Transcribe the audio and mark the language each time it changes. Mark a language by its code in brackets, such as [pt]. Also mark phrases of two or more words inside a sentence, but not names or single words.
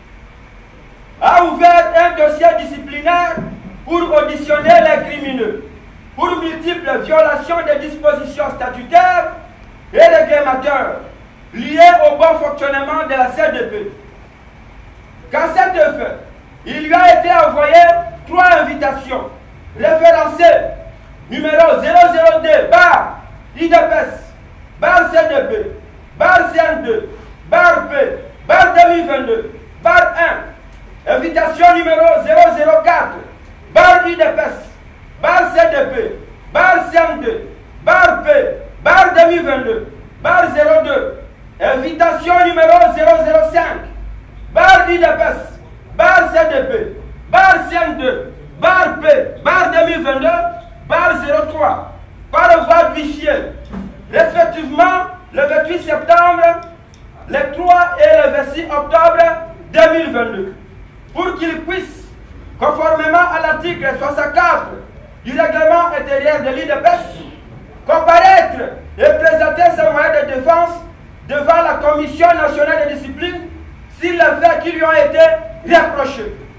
[fr] a ouvert un dossier disciplinaire pour auditionner les crimineux pour multiples violations des dispositions statutaires et réglementaires liées au bon fonctionnement de la CDP. Qu'à cet effet, il lui a été envoyé 3 invitations référencées numéro 002 bar IDPS, bar CDP, bar CN2, bar P, bar 2022, bar 1, invitation numéro 004 bar IDPS, bar CDP, bar CN2, bar P, bar 2022, bar 02, invitation numéro 005, bar IDPS, bar CDP, bar CN2, bar P, bar 2022, bar 03, par voie d'huissier, respectivement le 28 septembre, le 3 et le 26 octobre 2022, pour qu'ils puissent, conformément à l'article 64 du règlement intérieur de l'IDPS, comparaître et présenter ses moyens de défense devant la Commission nationale de discipline sur les faits qui lui ont été reprochés.